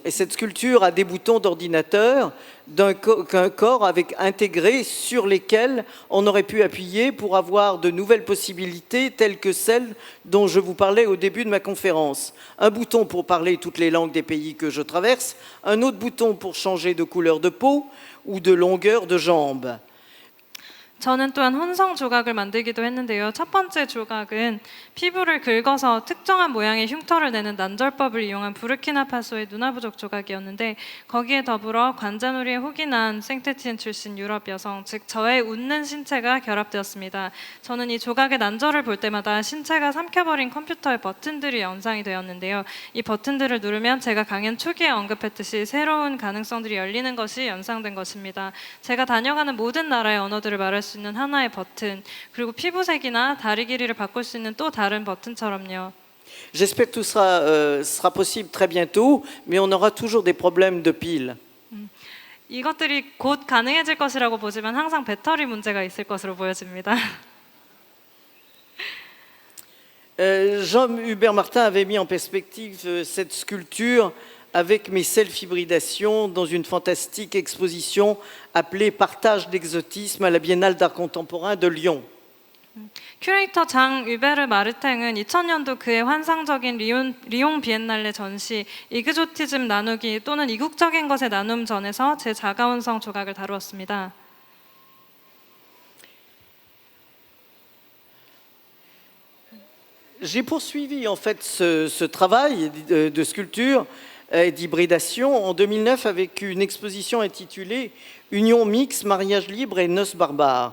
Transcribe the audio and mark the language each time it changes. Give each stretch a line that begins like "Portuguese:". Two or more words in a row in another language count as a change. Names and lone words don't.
French: Et cette sculpture a des boutons d'ordinateur d'un corps avec intégrés sur lesquels on aurait pu appuyer pour avoir de nouvelles possibilités telles que celles dont je vous parlais au début de ma conférence. Un bouton pour parler toutes les langues des pays que je traverse, un autre bouton pour changer de couleur de peau ou de longueur de jambe.
Korean: 저는 또한 혼성 조각을 만들기도 했는데요. 첫 번째 조각은 피부를 긁어서 특정한 모양의 흉터를 내는 난절법을 이용한 부르키나파소의 누나부족 조각이었는데 거기에 더불어 관자놀이에 혹이 난 생테티엔 출신 유럽 여성, 즉 저의 웃는 신체가 결합되었습니다. 저는 이 조각의 난절을 볼 때마다 신체가 삼켜버린 컴퓨터의 버튼들이 연상이 되었는데요. 이 버튼들을 누르면 제가 강연 초기에 언급했듯이 새로운 가능성들이 열리는 것이 연상된 것입니다. 제가 다녀가는 모든 나라의 언어들을 말할 수 있는 하나의 버튼, 그리고 피부색이나 다리 길이를 바꿀 수 있는 또 다른 버튼처럼요.
French: J'espère que tout sera possible très bientôt, mais on aura toujours des problèmes de piles.
Korean: 이것들이 곧 가능해질 것이라고 보지만 항상 배터리 문제가 있을 것으로 보여집니다.
French: Jean-Hubert Martin avait mis en perspective cette sculpture avec mes self-hybridations dans une fantastique exposition appelée Partage d'exotisme à la Biennale d'art contemporain de Lyon.
Korean: 큐레이터 장 유베르 마르탱은 2000년도 그의 환상적인 리옹 비엔날레 전시 이그조티즘 나누기 또는 이국적인 것의 나눔 전에서 제 자가원성 조각을 다루었습니다.
French: J'ai poursuivi en fait ce travail de sculpture et d'hybridation en 2009 avec une exposition intitulée Union mixte, mariage libre et noces barbares.